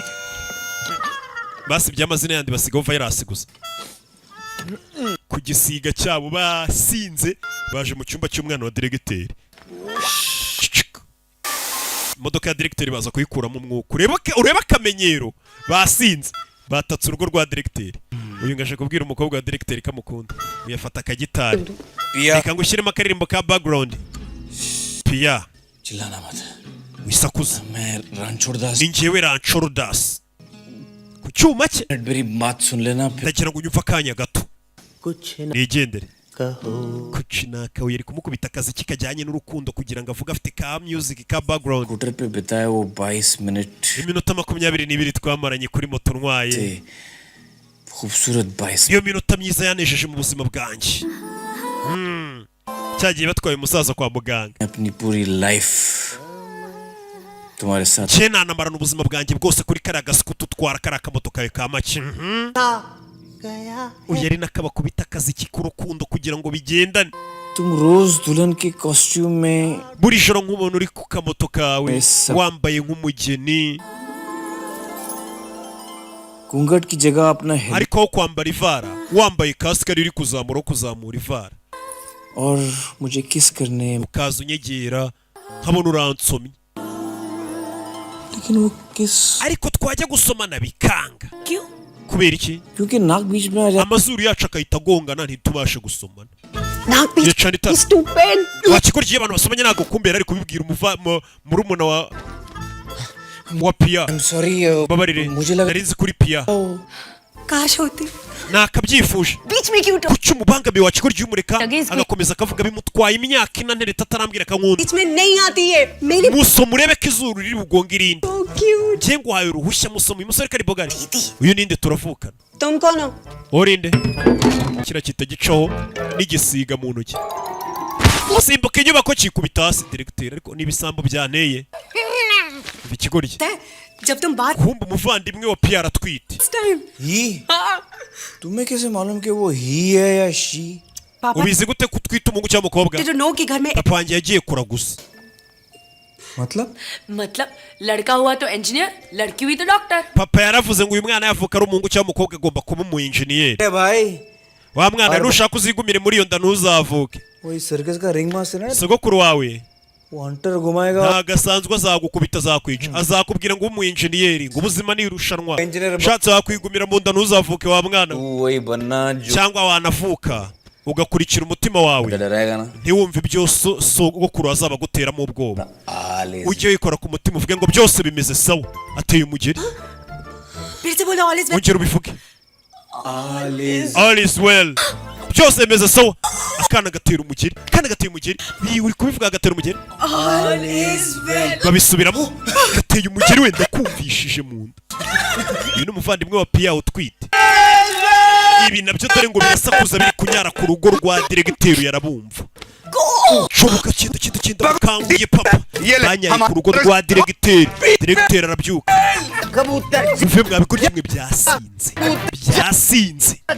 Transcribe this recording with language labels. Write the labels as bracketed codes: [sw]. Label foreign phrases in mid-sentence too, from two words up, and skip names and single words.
[rw] basi by'amazina yandi basigaho virus gusa ku gisiga cyabo basinze baje mu cyumba cy'umwana wa directeur imodoka ya directeur baza kuyikuramo umwuka ureba akamenyero basinze batatse urugo rwa directeur uyu ngaje kubwira umukobwa wa directeur kamukunda uyafata akagitari reka ngo ushyiremo akaririmbo ka background Pia [hi] चिल्लाना मत [rw] wisakuza [hi] मैं रणछोड़दास [rw] ni njyewe Ranchordas ku cyuma cye [hi] मेरी बात सुन लेना फिर [rw] ndagira ngo unyumve akanya gato [hi] कुछ [rw] nigendere kucinaka yari kumukubita akazi kikajyanye n'urukundo kugira ngo avuga afite ka music ka background [hi] स्कूटर पे बिताए वो 22 मिनट [rw] iminota 22 twamaranye kuri moto ntwaye [hi] खूबसूरत 22 [rw] iyo minota myiza yanejeje mu buzima bwanjye cyagiye batwaye umusaza kwa muganga [hi] अपनी पूरी लाइफ तुम्हारे साथ [rw] cyena namarana ubuzima bwanjye bwose kuri kariya gasuku tutwara kariya kamoto kawe ka make uyari nakabakubita akazi k'urukundo kugira ngo bigendane [hi] तुम रोज दुल्हन के कॉस्ट्यूम में [rw] buri joro nk'umuntu uri ku kamoto kawe wambaye nk'umugeni [hi] घूंघट की जगह अपना [rw] ariko aho kwambara ivara wambaye kasike iri kuzamura ivara [hi] और मुझे किस करने [rw] ukaza unyegera nkabona uransomye [hi] लेकिन वो किस [rw] ariko twajya gusomana bikanga kubera iki [hi] क्योंकि नाक बीच में आ जाता [rw] amazuru yacu akahita agongana ntitubashe gusomana [hi] नाक बीच stupid [rw] wakigorye abantu basomanye ntago kumbera ari kubibwira murumuna wa Pia [en] I'm sorry [rw] babarire nari nzi kuri Pia [hi] काश होती [rw] nakabyifuje [hi] बीच में क्यों [rw] kuki umubangamiye wakigorye umureka agakomeza akavuga bimutwaye imyaka ine ntereta atarambwira akankunda [hi] बीच में नहीं आती है मेरी [rw] musoma urebe ko izuru riri bugonga irindi ngiye nguhaye uruhushya musoma uyu musore kari bogari uyu ninde turavukana [hi] तुम कौन हो [rw] urinde kira kitagicaho n'igisiga mu ntoki usimbuka inyubako kikubita hasi directeur ariko n'ibisambo byanteye bikigorye [hi] जब तुम बात [rw] kumba umuvandimwe wa Pia aratwite [hi] ही तुम्हें कैसे मालूम कि वो ही है या शी [rw] ubizi gute kutwita umuhungu cyangwa umukobwa [hi] जो नो कि घर में [rw] papa wanjye yagiye kuraguza [hi] मतलब लड़का हुआ तो इंजीनियर लड़की हुई तो डॉक्टर [rw] papa yaravuze ngo uyu mwana yavuka ari umuhungu cyangwa umukobwa agomba kuba umu engineer [hi] भाई [rw] wa mwana nushaka uzigumire muri iyo nda ntuzavuke [hi] वही सर्कस का [en] ring master [hi] है [rw] sogokuru wawe [hi] वो हंटर घुमाएगा [rw] ntago asanzwe azagukubita azakwica azakubwira ngo umu engineer ngo ubuzima ni irushanwa ushatse wakwigumira mu nda ntuzavuke wa mwana [hi] वही बनना जो [rw] cyangwa wanavuka ugakurikira umutima wawe ntiwumve ibyo sogokuru azaba aguteramo ubwoba ujye wikora ku mutima uvuge ngo byose bimeze sawa ateye umugeri ongera ubivuge [en] all is well [rw] byose bimeze sawa akana gatera umugeri uri kubivuga agatera umugeri babisubiramo gateye umugeri wenda kumvishije mu nda uyu ni umuvandimwe wa Pia utwite ibi nabyo dore ngo birasakuza biri kunyara ku rugo rwa directeur yarabumva shoboka kinda bakanguye papa banyaye ku rugo rwa directeur arabyuka mve mwabikurya mwe byasinze